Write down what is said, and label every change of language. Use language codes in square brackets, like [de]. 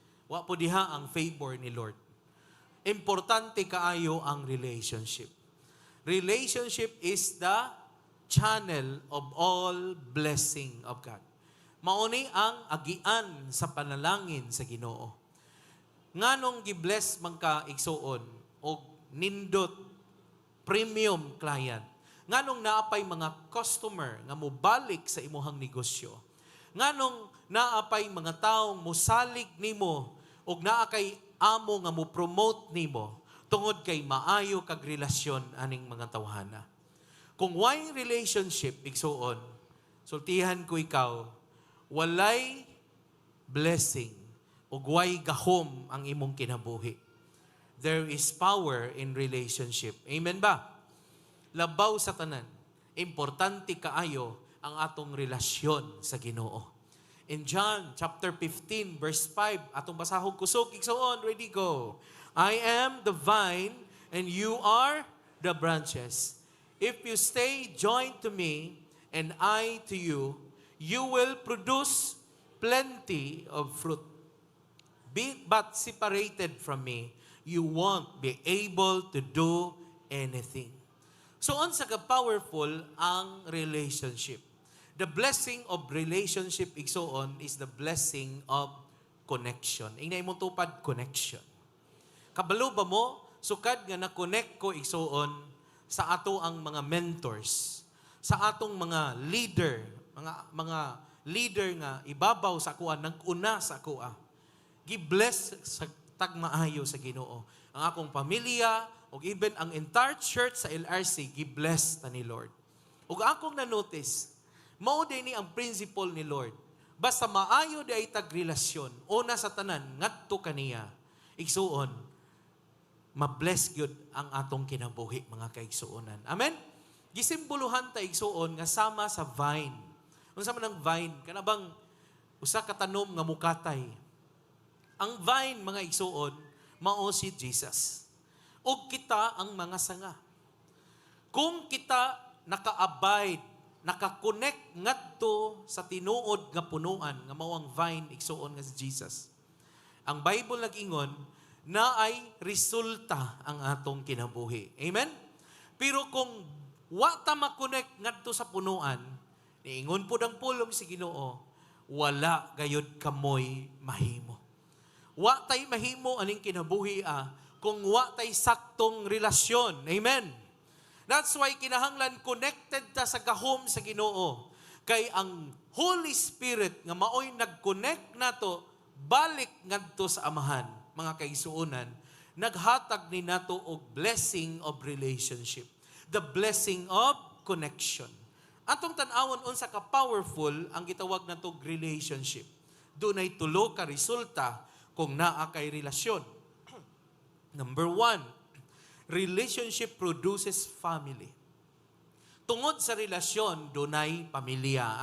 [ceb] Wala po diha ang favor ni Lord. Importante kaayo ang relationship. [en] Relationship is the channel of all blessing of God. [ceb] Mauni ang agian sa panalangin sa Ginoo. Nganong gi-bless man ka igsuon og nindot premium client. Nganong naapay mga customer nga mobalik sa imuhang negosyo. Nganong naapay mga taong musalig nimo og naa kay amo nga mo promote nimo tungod kay maayo kag relasyon aning mga tawhana. Kung way relationship igsuon, sultihan ko ikaw, walay blessing ug way gahom ang imong kinabuhi. [en] There is power in relationship. [ceb] Amen ba? Labaw sa tanan, importante kaayo ang atong relasyon sa Ginoo. In John chapter 15 verse 5, atong basahog kusog igsuon, ready go. [en] I am the vine and you are the branches. If you stay joined to me and I to you, you will produce plenty of fruit. But separated from me, you won't be able to do anything. [ceb] So unsa ka powerful ang relationship. [en] The blessing of relationship igsoon is the blessing of connection. [ceb] Ingay mo tupad connection. Kabalo ba mo sukad nga na-connect ko igsoon sa ato ang mga mentors, sa atong mga leader, mga leader nga ibabaw sa kuha, nag-una sa kuha. Gi-bless sa tagmaayo sa Ginoo. Ang akong pamilya, o even ang entire church sa LRC, gi-bless ta ni Lord. Ug akong na-notice, mao din ni ang principle ni Lord. Basta maayo di ay tagrelasyon, una sa tanan, ngadto kaniya, igsuon, mabless gyud ang atong kinabuhi, mga kaigsuonan. Amen? Gisimboluhan ta igsuon nga sama sa vine. Unsa man ang vine? Kanabang usa ka tanom nga mukatay. Ang vine, mga igsuon, mao si Jesus. O kita ang mga sanga. Kung kita naka-abide, naka-connect ngadto sa tinuod nga punuan, nga mao ang vine, igsuon nga si Jesus. Ang Bible nag-ingon, na ay resulta ang atong kinabuhi. Amen? Pero kung wa ta ma-connect ngadto sa punuan, niingon po ang pulong si Ginoo, wala gayud kamoy mahimo. Wa tay mahimo aning kinabuhi kung wa tay saktong relasyon. Amen? [en] That's why [ceb] kinahanglan connected ta sa gahom sa Ginoo. Kay ang Holy Spirit nga maoy nag-connect nato, balik ngadto sa Amahan, mga kaigsuonan, naghatag ni nato og blessing of relationship. [en] The blessing of connection. [ceb] Atong tan-awon unsa ka powerful ang gitawag natong relationship. Dunay tulo ka resulta kung naa kay relasyon. [en] Number 1, relationship produces family. [ceb] Tungod sa relasyon, dunay pamilya.